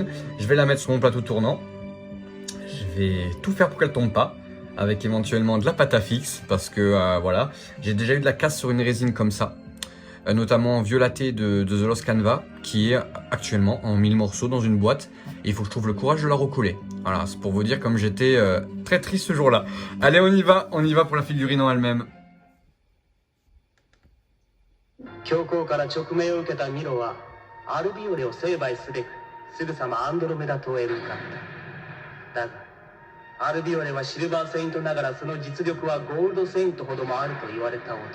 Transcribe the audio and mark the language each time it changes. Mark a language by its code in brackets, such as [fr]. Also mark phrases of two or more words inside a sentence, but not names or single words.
[fr] Je vais la mettre sur mon plateau tournant, je vais tout faire pour qu'elle tombe pas, avec éventuellement de la pâte à fixe, parce que voilà, j'ai déjà eu de la casse sur une résine comme ça, notamment Violaté de The Lost Canva, qui est actuellement en 1000 morceaux dans une boîte. Et il faut que je trouve le courage de la recoller. Voilà, c'est pour vous dire comme j'étais très triste ce jour-là. Allez, on y va pour la figurine en elle-même. [ja] 教皇から勅命を受けたミロはアルビオレを成敗すべくすぐさまアンドロメダ島へ向かった。だがアルビオレはシルバーセイントながらその実力はゴールドセイントほどもあると言われた男。